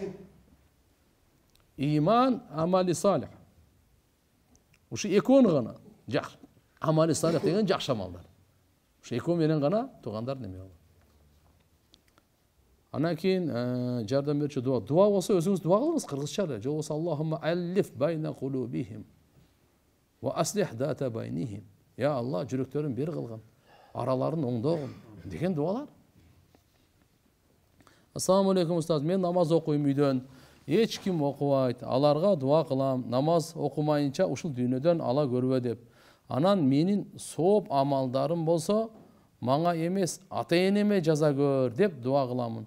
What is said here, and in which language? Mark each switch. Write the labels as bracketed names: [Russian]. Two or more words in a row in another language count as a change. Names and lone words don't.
[Kyrgyz] Иман, амали салих. Ушу экөөнү гана жакшы. Амали салих деген жакшы амалдар. Ушу экөө менен гана туугандар неме болот. Анан кийин жардам берүүчү дуа болсо өзүңүз дуа кылыңыз кыргызча эле. Же болбосо [Arabic] اللهم ألف بين قلوبهم وأصلح ذات بينهم. يا الله, [Kyrgyz] жүрөктөрүн бир кылгын, араларын оңдогун деген дуалар. [Arabic] السلام عليكم [Kyrgyz] устаз, мен намаз окуйм үйдөн. Эч ким окубайт. Аларга дуа кылам. Намаз окумайынча ушул дүйнөдөн ала көрбө деп. Анан менин сооп амалдарым болсо, мага эмес, ата-энеме жаза көр деп дуа кыламын.